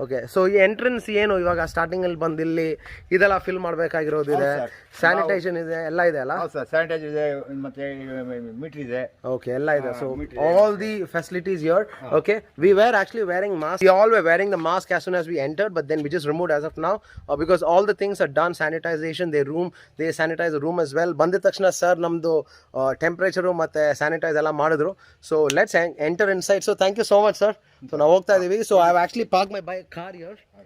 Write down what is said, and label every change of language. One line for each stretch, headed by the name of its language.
Kannada: Okay, so ಈ entrance ಏನು ಇವಾಗ ಸ್ಟಾರ್ಟಿಂಗ್ ಅಲ್ಲಿ ಬಂದು ಇಲ್ಲಿ ಇದೆಲ್ಲ ಫಿಲ್ ಮಾಡಬೇಕಾಗಿರೋದಿದೆ, ಸ್ಯಾನಿಟೈಸೇಷನ್ ಇದೆ, ಎಲ್ಲ ಇದೆ ಅಲ್ಲ? ಹೌದು ಸರ್, ಸ್ಯಾನಿಟೈಸರ್ ಇದೆ, ಮತ್ತೆ ಮೀಟರ್ ಇದೆ. ಓಕೆ, ಎಲ್ಲ ಇದೆ.
English: So all the facilities here. Okay, we were actually wearing mask. We all were wearing the mask as soon as we entered, but then we just removed as of now because all the things are done. Sanitization, they sanitize the room as well.
Kannada: ಬಂದಿದ ತಕ್ಷಣ sir ನಮ್ದು temperature ಮತ್ತೆ sanitise ಎಲ್ಲ ಮಾಡಿದ್ರು.
English: So let's enter inside. So thank you so much sir.
Kannada: So ನಾವು ಹೋಗ್ತಾ ಇದೀವಿ.
English: So I have actually park my bike car here.